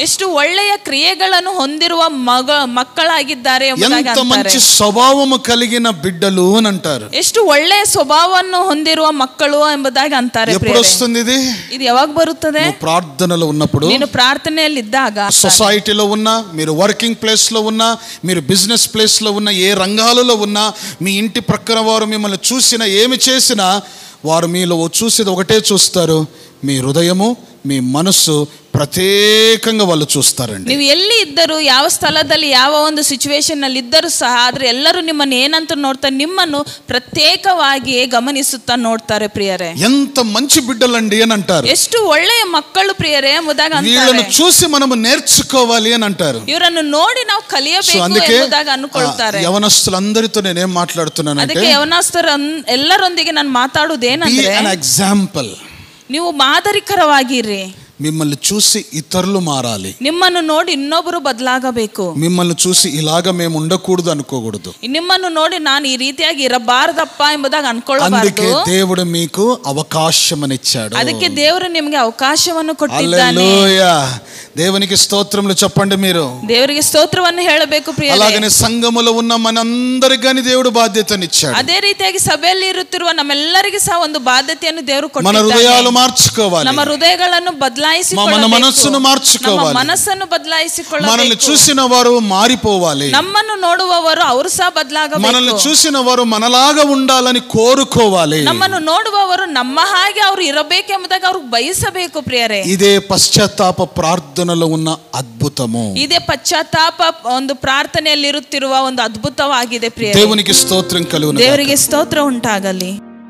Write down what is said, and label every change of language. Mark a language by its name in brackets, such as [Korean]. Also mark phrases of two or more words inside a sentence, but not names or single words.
[Kannada] ಎಷ್ಟು ಒಳ್ಳೆಯ ಕ್ರಿಯೆಗಳನ್ನು ಹೊಂದಿರುವ ಮಕ್ಕಳಾಗಿದ್ದಾರೆ ಎಂಬುದಾಗಿ [Telugu] ఎంత మంచి స్వభావము కలిగిన బిడ్డలు అని అంటారు. [Kannada] ಎಷ್ಟು ಒಳ್ಳೆಯ ಸ್ವಭಾವವನ್ನು ಹೊಂದಿರುವ ಮಕ್ಕಳು ಎಂಬುದಾಗಿ ಅಂತಾರೆ. [Telugu] ఎప్పుడు వస్తుంది ఇది? [Kannada] ఇది ಯಾವಾಗ ಬರುತ್ತದೆ? [Telugu] ప్రార్థనలో ఉన్నప్పుడు, [Kannada] ನೀನು ಪ್ರಾರ್ಥನೆಯಲ್ಲಿ ಇದ್ದಾಗ, [Telugu] సొసైటీలో ఉన్నా, మీరు [English] working place [Telugu] లో ఉన్నా, మీరు [English] business place [Telugu] లో ఉన్నా, ఏ రంగాలలో ఉన్నా, మీ ఇంటి ప్రక్కన వారు మిమ్మల్ని చూసినా ఏమి చేసినా వారు మీలో చూసేది ఒకటే చూస్తారు, మీ హృదయము, మీ మనస్సు ಪ್ರತ್ಯೇಕಂగా వాళ్ళు చూస్తారండి. [Kannada] ನೀವು ಎಲ್ಲಿ ಇದ್ದರೂ, ಯಾವ ಸ್ಥಳದಲ್ಲಿ, ಯಾವ ಒಂದು ಸಿಚುವೇಶನ್ ನಲ್ಲಿ ಇದ್ದರೂ ಸಹ, ಆದ್ರೆ ಎಲ್ಲರೂ ನಿಮ್ಮನ್ನು ಏನಂತ ನೋಡ್ತಾರೆ? ನಿಮ್ಮನ್ನು ಪ್ರತ್ಯೇಕವಾಗಿ ಗಮನಿಸುತ್ತಾ ನೋಡ್ತಾರೆ ಪ್ರಿಯರೇ. [Telugu] ఎంత మంచి బిడ్డలండి అని అంటారు. [Kannada] ಎಷ್ಟು ಒಳ್ಳೆಯ ಮಕ್ಕಳು ಪ್ರಿಯರೇ ಎಂಬುದಾಗಿ ಅಂತಾರೆ. [Telugu] వీళ్ళను చూసి మనము నేర్చుకోవాలి అని అంటారు. [Kannada] ಇವರನ್ನು ನೋಡಿ ನಾವು ಕಲಿಯಬೇಕು ಎಂಬುದಾಗಿ ಅನ್ಕೊಳ್ತಾರೆ. [Telugu] యవనస్తులందరితో నేనేం మాట్లాడుతున్నానంటే, [Kannada] ಅದಕ್ಕೆ ಯವನಸ್ಥರ ಎಲ್ಲರೊಂದಿಗೆ ನಾನು ಮಾತಾಡುವುದೇನಂದ್ರೆ, [English] an example. [Kannada] ನೀವು ಮಾದರಿಕರವಾಗಿರಿ. [Telugu] మిమ్మల్ని చూసి ఇతరులు మారాలి. [Kannada] ನಿಮ್ಮನ್ನು ನೋಡಿ ಇನ್ನೊಬ್ಬರು ಬದಲಾಗಬೇಕು. [Telugu] మిమ్మల్ని చూసి ఇలాగ మేము ఉండకూడదు అనుకోకూడదు. [Kannada] ನಿಮ್ಮನ್ನು ನೋಡಿ ನಾನು ಈ ರೀತಿಯಾಗಿ ಇರಬಾರದಪ್ಪ ಎಂಬುದಾಗಿ ಅನ್ಕೊಳ್ಳಬಾರದು. [Telugu] అందుకే దేవుడు మీకు అవకాశమనిచ్చాడు. [Kannada] ಅದಕ್ಕೆ ದೇವರು ನಿಮಗೆ ಅವಕಾಶವನ್ನು ಕೊಟ್ಟಿದ್ದಾನೆ. [Telugu] హల్లెలూయా. దేవునికి స్తోత్రములు చెప్పండి మీరు. [Kannada] ದೇವರಿಗೆ ಸ್ತೋತ್ರವನ್ನು ಹೇಳಬೇಕು ಪ್ರಿಯರೇ. [Telugu] అలాగనే సంఘములో ఉన్న మనందరికీ దేవుడు బాధ్యతనిచ్చాడు. [Kannada] ಅದೇ ರೀತಿಯಾಗಿ ಸಭೆಯಲ್ಲಿ ಇರುತ್ತಿರುವ ನಮ್ಮೆಲ್ಲರಿಗೂ ಸಹ ಒಂದು ಬಾಧ್ಯತೆಯನ್ನು ದೇವರು [Telugu] మన [Kannada] ಕೊಟ್ಟಿದ್ದಾನೆ. [Telugu] హృదయాలు మార్చుకోవాలి. [Kannada] ನಮ್ಮ ಹೃದಯಗಳನ್ನು [Telugu] మన మనస్సును మార్చుకోవాలి. [Kannada] ಮನಸ್ಸನ್ನು ಬದಲಾಯಿಸಿಕೊಳ್ಳಬೇಕು. [Telugu] మనల్ని చూసిన వారు మారిపోవాలి. [Kannada] ನಮ್ಮನ್ನು ನೋಡುವವರು ಅವರು ಸಹ ಬದಲಾಗಬೇಕು. [Telugu] మనల్ని చూసిన వారు మనలాగా ఉండాలని కోరుకోవాలి. [Kannada] ನಮ್ಮನ್ನು ನೋಡುವವರು ನಮ್ಮ ಹಾಗೆ ಅವರು ಇರಬೇಕೆಂಬುದಾಗಿ ಅವರು ಬಯಸಬೇಕು ಪ್ರಿಯರೇ. [Telugu] ఇదే పశ్చాత్తాప ప్రార్థనలో ఉన్న అద్భుతము. [Kannada] ಇದೇ ಪಶ್ಚಾತ್ತಾಪ ಒಂದು ಪ್ರಾರ್ಥನೆಯಲ್ಲಿ ಇರುತ್ತಿರುವ ಒಂದು ಅದ್ಭುತವಾಗಿದೆ ಪ್ರಿಯರೇ. [Telugu] దేవునికి స్తోత్రం కలుగును. [Kannada] ದೇವರಿಗೆ ಸ್ತೋತ್ರ ಉಂಟಾಗಲಿ.